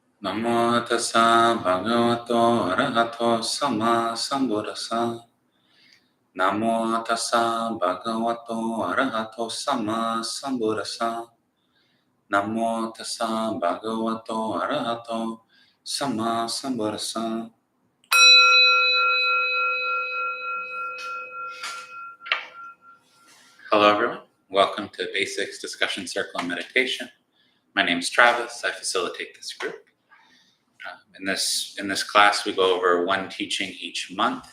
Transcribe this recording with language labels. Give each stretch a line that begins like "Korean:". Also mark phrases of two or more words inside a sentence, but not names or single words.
Pali: Namo tassa bhagavato arahato sama sambuddhassa. Namo tassa bhagavato arahato sama sambuddhassa. Namo tassa bhagavato arahato sama sambuddhassa.
English: Hello everyone, welcome to Basics Discussion Circle and Meditation. My name is Travis, I facilitate this group. In this class we go over one teaching each month.